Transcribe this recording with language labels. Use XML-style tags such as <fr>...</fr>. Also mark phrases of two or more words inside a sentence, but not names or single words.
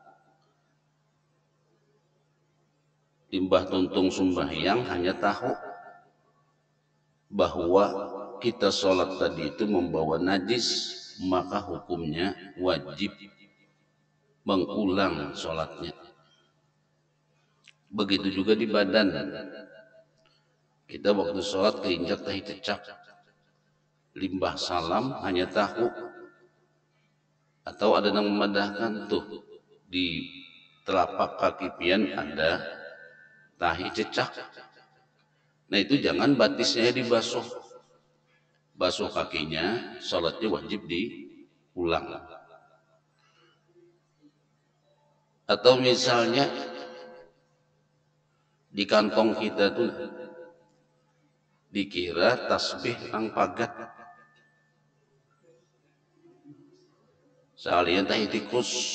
<bjn>Limbah tuntung sembahyang hanya tahu bahwa kita sholat tadi itu membawa najis, maka hukumnya wajib mengulang sholatnya.</bjn> <id>Begitu juga di badan. Kita waktu sholat keinjak tahi cecak,</id> <bjn>limbah salam hanya tahu,</bjn> <id>atau ada yang memadahkan tuh di telapak kaki pian ada tahi cecak.</id> <bjn>Nah itu jangan batisnya dibasuh,</bjn> <id>basuh kakinya, sholatnya wajib diulang. Atau misalnya di kantong kita tuh dikira tasbih ang pagat, sekalian tahi tikus.</id>